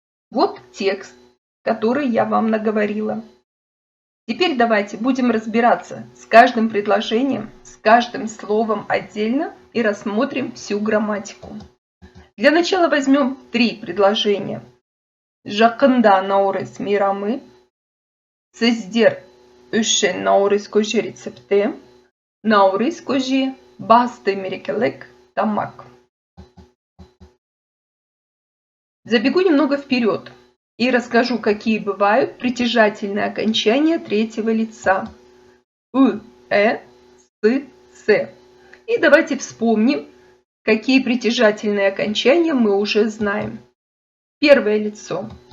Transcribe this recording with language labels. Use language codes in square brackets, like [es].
[ru] Вот текст, который я вам наговорила. Теперь давайте будем разбираться с каждым предложением, с каждым словом отдельно и рассмотрим всю грамматику. Для начала возьмем 3 предложения. [kk] Жақында Наурыз мейрамы, сіздер үшін Наурыз көже рецепті, Наурыз көже басты мерекелік тамақ. [ru] Забегу немного вперед и расскажу, какие бывают притяжательные окончания третьего лица. С, С. И давайте вспомним, какие притяжательные окончания мы уже знаем. Первое лицо.